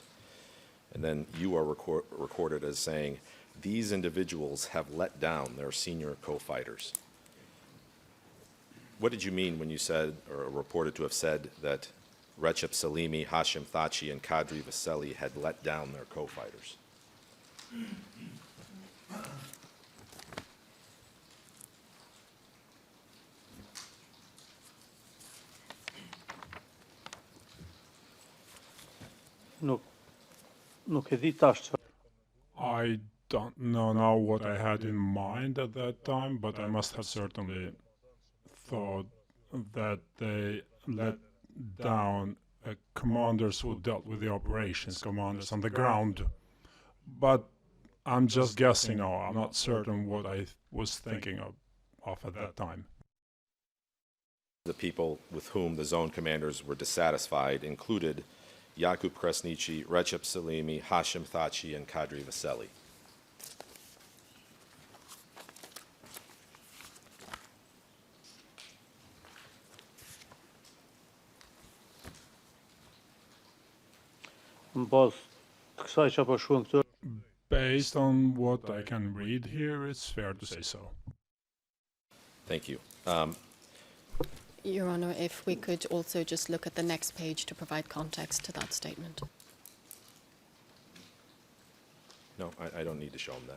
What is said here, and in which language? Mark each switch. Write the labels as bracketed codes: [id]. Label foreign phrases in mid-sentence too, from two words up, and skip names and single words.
[en] And then you are recorded as saying, these individuals have let down their senior co-fighters. What did you mean when you said, or reported to have said, that Recep Salimi, Hashim Thaçi, and Kadri Vaseli had let down their co-fighters. [sq] Nuk e di tash çfarë. [en] I don't know now what I had in mind at that time, but I must have certainly thought that they let down commanders who dealt with the operations, commanders on the ground. But I'm just guessing now. I'm not certain what I was thinking of at that time. The people with whom the zone commanders were dissatisfied included Jakub Kresnici, Recep Salimi, Hashim Thaçi, and Kadri Vaseli. [sq] Në bazë të kësaj që po shkruan këtu, [en] Based on what I can read here, it's fair to say so. Thank you. Your Honor, if we could also just look at the next page to provide context to that statement. No, I don't need to show them that.